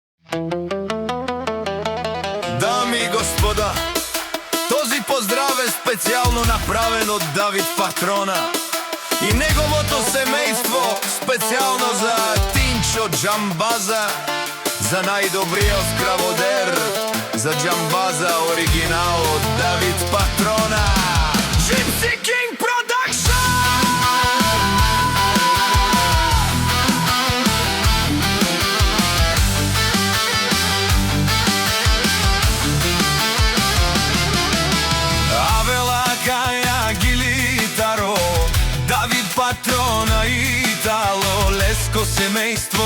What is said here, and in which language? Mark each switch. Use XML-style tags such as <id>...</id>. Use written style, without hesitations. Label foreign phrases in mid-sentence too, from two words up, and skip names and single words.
<bg>Дами и господа, този поздрав е</bg> <mk>специјално направен од Давид Патрона и неговото семејство, специјално за Тинчо Џамбаза, за најдобриот краводер, за Џамбаза оригинал од Давид Патрона.</mk> <en>Gypsy King Production!</en> <mk>Авела Каја Гилитаро, Давид Патрона и Итало, Леско семејство.</mk>